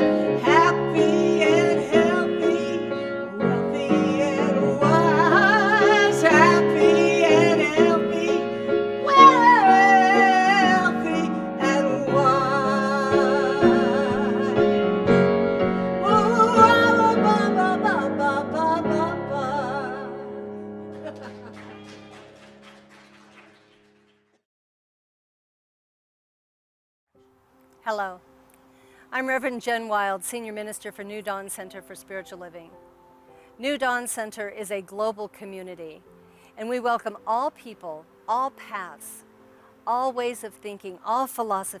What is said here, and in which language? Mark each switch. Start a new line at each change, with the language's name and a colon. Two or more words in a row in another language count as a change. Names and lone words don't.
English: Happy and healthy, wealthy, and wise. Happy and healthy, wealthy, and wise. Oh, ba, ba, ba, ba, ba, ba, ba. Hello, I'm Reverend Jenn Wilde, Senior Minister for New Dawn Center for Spiritual Living. New Dawn Center is a global community, and we welcome all people, all paths, all ways of thinking, all philosophies.